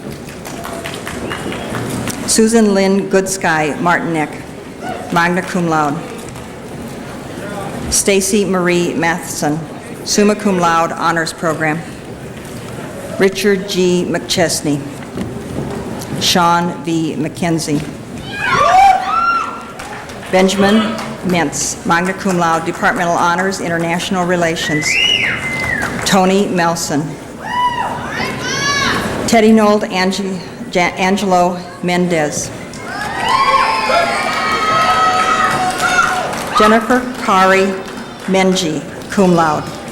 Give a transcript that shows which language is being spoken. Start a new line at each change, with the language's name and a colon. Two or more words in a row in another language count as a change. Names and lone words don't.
English: Susan Lynn Goodsky Martinek,
Latin: magna cum laude.
English: Stacy Marie Matheson,
Latin: summa cum laude,
English: honors program. Richard G. McChesney. Sean V. McKenzie. Benjamin Mintz,
Latin: magna cum laude,
English: departmental honors, international relations. Tony Melson. Teddy Nold Angelo Mendez. Jennifer Kari Menji,
Latin: cum laude.